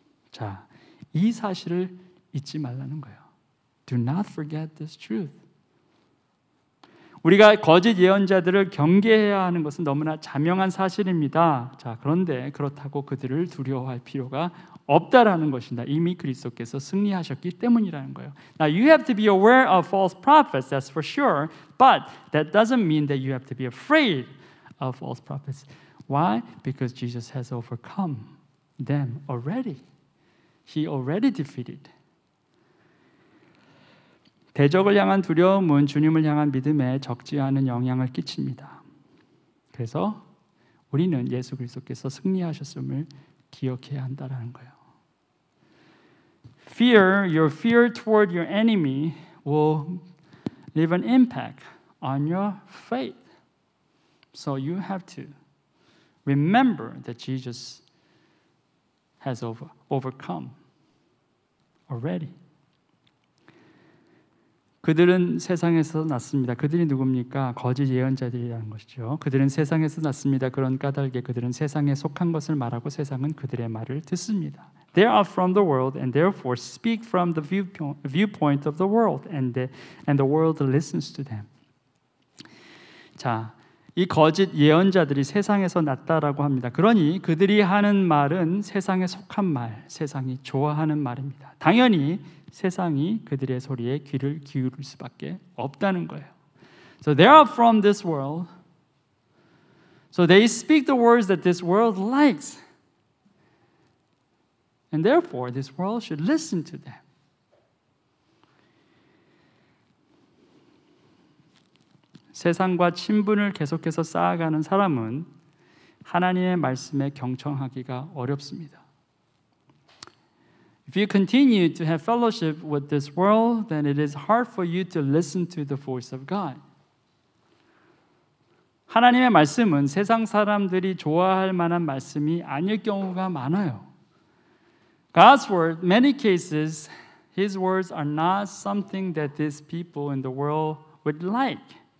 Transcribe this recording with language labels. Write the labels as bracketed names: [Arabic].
[Korean] 자, 이 사실을 잊지 말라는 거예요. [English] Do not forget this truth. [Korean] 우리가 거짓 예언자들을 경계해야 하는 것은 너무나 자명한 사실입니다. 자, 그런데 그렇다고 그들을 두려워할 필요가 없다라는 것입니다. 이미 그리스도께서 승리하셨기 때문이라는 거예요. [English] Now you have to be aware of false prophets, that's for sure, but that doesn't mean that you have to be afraid of false prophets. Why? Because Jesus has overcome them already. He already defeated. [Korean] 대적을 향한 두려움은 주님을 향한 믿음에 적지 않은 영향을 끼칩니다. 그래서 우리는 예수 그리스도께서 승리하셨음을 기억해야 한다는 거예요. [English] Your fear toward your enemy will leave an impact on your faith. So you have to remember that Jesus has overcome already. [Korean] 그들은 세상에서 났습니다. 그들이 누굽니까? 거짓 예언자들이라는 것이죠. 그들은 세상에서 났습니다. 그런 까닭에 그들은 세상에 속한 것을 말하고 세상은 그들의 말을 듣습니다. [English] They are from the world and therefore speak from the viewpoint of the world and the world listens to them. [Korean] 자, 이 거짓 예언자들이 세상에서 났다라고 합니다. 그러니 그들이 하는 말은 세상에 속한 말, 세상이 좋아하는 말입니다. 당연히 세상이 그들의 소리에 귀를 기울일 수밖에 없다는 거예요. [English] So they are from this world. So they speak the words that this world likes. And therefore this world should listen to them. [Korean] 세상과 친분을 계속해서 쌓아가는 사람은 하나님의 말씀에 경청하기가 어렵습니다. [English] If you continue to have fellowship with this world, then it is hard for you to listen to the voice of God. [Korean] 하나님의 말씀은 세상 사람들이 좋아할 만한 말씀이 아닐 경우가 많아요. [English] God's word, many cases, His words are not something that these people in the world would like.